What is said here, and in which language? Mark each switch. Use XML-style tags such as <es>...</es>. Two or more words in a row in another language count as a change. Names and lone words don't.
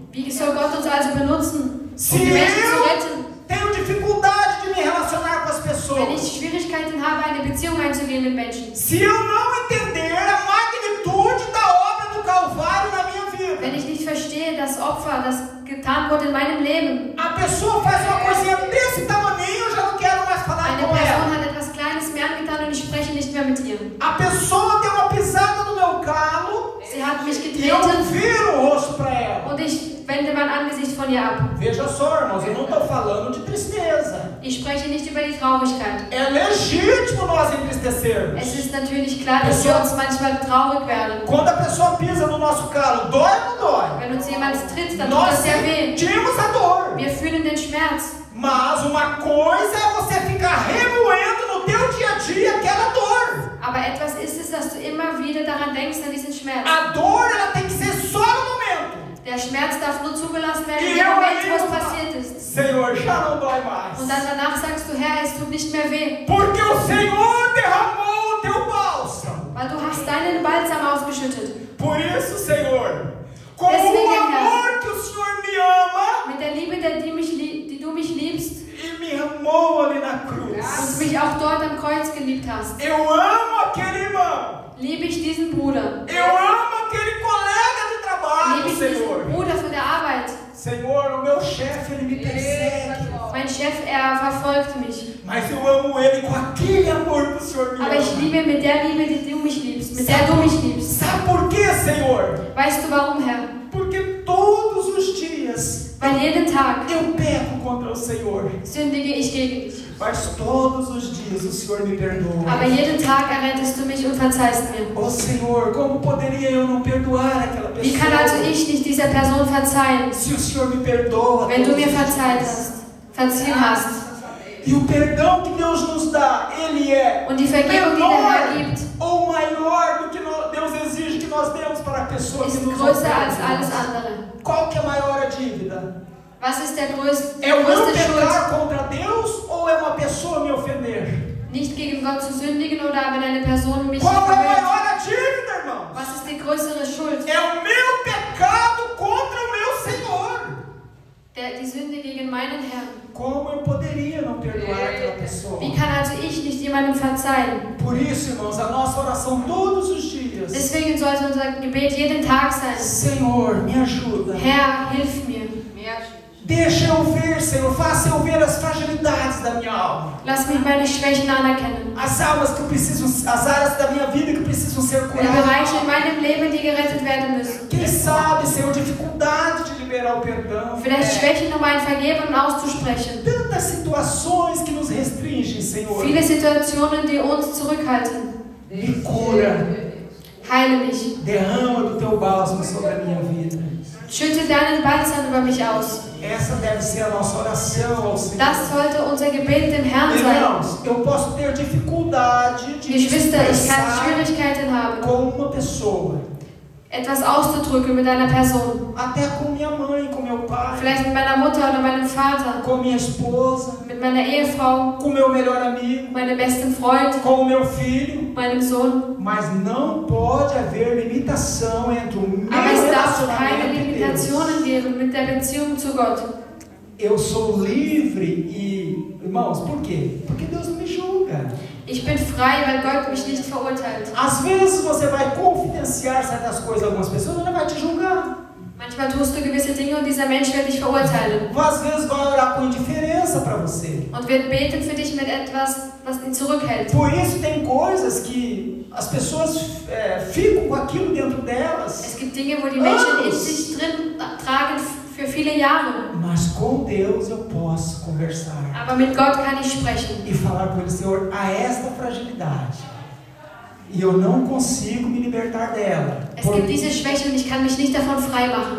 <de>Wie soll Gott uns also benutzen,</de> <pt>Se</pt> <de>um die Menschen zu</de> <pt>eu</pt> <de>retten?</de> <pt>tenho dificuldade de me relacionar com as</pt> <de>Wenn</de> <pt>pessoas,</pt> <de>ich Schwierigkeiten habe, eine Beziehung einzugehen mit Menschen.</de> <pt>se eu não entender a magnitude da obra do Calvário na minha vida,</pt> <de>Wenn ich nicht verstehe, das Opfer, das getan wurde in meinem Leben.</de> <pt>a pessoa faz uma coisinha desse tamanho, eu já não quero mais falar</pt> <de>Eine</de> <pt>com</pt> <de>Person</de> <pt>ela.</pt> <de>hat etwas Kleines mir angetan und ich spreche nicht mehr mit ihr.</de> <pt>A pessoa deu uma pisada no meu calo</pt> <de>Sie hat mich</de> <pt>e eu</pt> <de>getreten</de> <pt>viro o rosto para ela.</pt> <de>und ich wende mein Angesicht von ihr ab.</de> <pt>Veja só, irmãos, eu não estou falando de tristeza.</pt> <de>Ich spreche nicht über die Traurigkeit.</de> <pt>É legítimo nós entristecermos.</pt> <de>Es ist natürlich klar, dass wir uns manchmal traurig werden.</de> <pt>Quando a pessoa pisa no nosso calo, dói ou não dói?</pt> <de>Wenn uns jemand tritt, dann tut</de> <pt>Nós</pt> <de>das sehr weh.</de> <pt>sentimos a dor.</pt> <de>Wir fühlen den Schmerz.</de> <pt>Mas uma coisa é você ficar remoendo no teu dia a dia aquela dor.</pt> <de>Aber etwas ist es, dass du immer wieder daran denkst, an diesen Schmerz.</de> <pt>A dor, ela tem que ser só no momento.</pt> <de>Der Schmerz darf nur zugelassen werden</de> <pt>E</pt> <de>in dem</de> <pt>eu</pt> <de>Moment,</de> <pt>aí</pt> <de>wo es</de> <pt>vou falar,</pt> <de>passiert ist.</de> <pt>Senhor, já não dói mais.</pt> <de>Und dann danach sagst du, Herr, es tut nicht mehr weh.</de> <pt>Porque o Senhor derramou o teu bálsamo.</pt> <de>Weil du hast deinen Balsam ausgeschüttet.</de> <pt>Por isso, Senhor, com o</pt> <de>Deswegen,</de> <pt>amor que o Senhor me ama</pt> <de>Mit der Liebe, die du mich liebst</de> <pt>e me amou ali na cruz.</pt> <de>und mich auch dort am Kreuz geliebt hast,</de> <pt>Eu amo aquele irmão.</pt> <de>liebe ich diesen Bruder.</de> <pt>Eu amo aquele colega de trabalho,</pt> <de>Liebe ich diesen</de> <pt>Senhor.</pt> <de>Bruder von der Arbeit.</de> <pt>Senhor, o meu chefe, ele me persegue.</pt> <de>Mein Chef, verfolgt mich.</de> <pt>Mas eu amo ele com aquele amor que o Senhor me</pt> <de>Aber ich</de> <pt>ama.</pt> <de>liebe ihn mit der Liebe, die du mich liebst, mit der du mich liebst.</de> <pt>Sabe por quê, Senhor?</pt> <de>Weißt du warum, Herr?</de> <pt>Porque todos os dias</pt> <de>Weil jeden Tag</de> <pt>eu peco contra o Senhor.</pt> <de>sündige ich gegen dich.</de> <pt>Mas todos os dias o Senhor me perdoa.</pt> <de>Aber jeden Tag errettest du mich und verzeihst mir.</de> <pt>Oh Senhor, como poderia eu não perdoar aquela pessoa?</pt> <de>Wie kann also ich nicht dieser Person verzeihen,</de> <pt>Se o Senhor me perdoa</pt> <de>wenn du</de> <pt>todos</pt> <de>mir</de> <pt>os</pt> <de>verzeiht</de> <pt>dias.</pt> <de>hast, verziehen hast?</de> <pt>E o perdão que Deus nos dá, ele é</pt> <de>Und die Vergebung, die der Herr</de> <pt>menor</pt> <de>gibt,</de> <pt>ou maior do que Deus exige que nós demos para a pessoa que</pt> <de>ist</de> <pt>nos</pt> <de>größer</de> <pt>ofende.</pt> <de>als alles andere.</de> <pt>Qual que é a maior a dívida?</pt> <de>Was ist der größte</de> <pt>É o meu</pt> <de>Schuld?</de> <pt>pecar contra Deus ou é uma pessoa me ofender?</pt> <de>Nicht gegen Gott zu sündigen oder wenn eine Person mich</de> <pt>Qual é a</pt> <de>verwirrt.</de> <pt>maior a dívida, irmão?</pt> <de>Was ist die größere Schuld?</de> <pt>É o meu pecado contra o meu Senhor.</pt> <de>Die Sünde gegen meinen Herrn.</de> <pt>Como eu poderia não perdoar aquela pessoa?</pt> <de>Wie kann also ich nicht jemandem verzeihen?</de> <pt>Por isso, irmãos, a nossa oração todos os dias</pt> <de>Deswegen sollte unser Gebet jeden Tag sein.</de> <pt>Senhor, me ajuda.</pt> <de>Herr, hilf mir.</de> <pt>Me ajude. Deixa eu ver, Senhor, faça eu ver as fragilidades da minha alma.</pt> <de>Lass mich meine Schwächen anerkennen.</de> <pt>As almas que precisam, as áreas da minha vida que precisam ser</pt> <de>Die Bereiche in</de> <pt>curadas.</pt> <de>meinem Leben, die gerettet werden müssen.</de> <pt>Quem sabe, Senhor, dificuldade de liberar o perdão.</pt> <de>Vielleicht Schwächen, um ein Vergeben auszusprechen.</de> <pt>Tantas situações que nos restringem, Senhor.</pt> <de>Viele Situationen, die uns zurückhalten.</de> <pt>Me cura.</pt> <de>Heile mich.</de> <pt>Derrama do teu bálsamo sobre a minha vida.</pt> <de>Schütte deinen Balsam über mich aus.</de> <pt>Essa deve ser a nossa oração ao Senhor.</pt> <de>Das sollte unser Gebet dem Herrn sein.</de> <pt>Irmãos, eu posso ter dificuldade de</pt> <de>Geschwister, ich kann</de> <pt>expressar</pt> <de>Schwierigkeiten haben,</de> <pt>com uma pessoa.</pt> <de>etwas auszudrücken mit einer Person.</de> <pt>Até com minha mãe, com meu pai,</pt> <de>Vielleicht mit meiner Mutter oder meinem Vater,</de> <pt>com minha esposa,</pt> <de>mit meiner Ehefrau,</de> <pt>com meu melhor amigo,</pt> <de>meinem besten Freund,</de> <pt>com o meu filho.</pt> <de>meinem Sohn.</de> <pt>Mas não pode haver limitação entre o meu</pt> <de>Aber es darf keine</de> <pt>relacionamento e Deus.</pt> <de>Limitationen geben mit der Beziehung zu Gott.</de> <pt>Eu sou livre e, irmãos, por quê? Porque Deus não me julga.</pt> <de>Ich bin frei, weil Gott mich nicht verurteilt.</de> <pt>Às vezes você vai confidenciar certas coisas a algumas pessoas e ele vai te julgar.</pt> <de>Manchmal tust du gewisse Dinge und dieser Mensch wird dich verurteilen</de> <pt>Às vezes vai orar com indiferença para você.</pt> <de>und wird beten für dich mit etwas, was ihn zurückhält.</de> <pt>Por isso tem coisas que as pessoas ficam com aquilo dentro delas.</pt> <de>Es gibt Dinge, wo die Menschen in sich drin tragen für viele Jahre.</de> <pt>Mas com Deus eu posso conversar</pt> <de>Aber mit Gott kann ich sprechen</de> <pt>e falar com ele, Senhor, há esta fragilidade e eu não consigo me libertar dela</pt> <de>Es gibt diese Schwäche und ich kann mich nicht davon frei machen</de>